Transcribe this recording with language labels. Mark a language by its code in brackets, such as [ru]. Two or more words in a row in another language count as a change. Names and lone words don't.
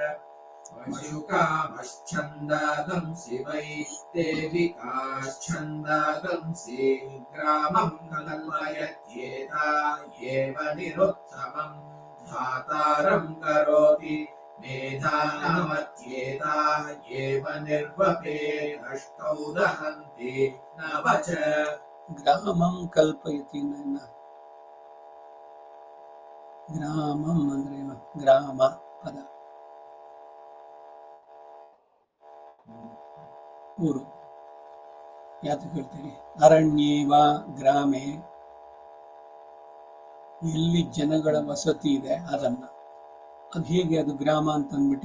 [sa] पशुकामश्छन्दागंसि वै देविकाश्छन्दागंसि ग्रामं कल्पयत्येता एव निरुत्तमं धातारं करोति मेधानमत्येता एव निर्वपेदष्टौ दहन्ति न वच ಗ್ರಾಮಂ ಕಲ್ಪಯತಿ [kn] ನನ್ನ ಗ್ರಾಮಂ ಅಂದ್ರೇನು ಗ್ರಾಮ ಪದ ಊರು ಯಾತಕ್ಕೆ ಹೇಳ್ತೀವಿ [sa] ಅರಣ್ಯೇವ ಗ್ರಾಮೇ [kn] ಎಲ್ಲಿ ಜನಗಳ ವಸತಿ ಇದೆ ಅದನ್ನ ಅದು ಹೇಗೆ ಅದು ಗ್ರಾಮ ಅಂತ ಅಂದ್ಬಿಟ್ಟು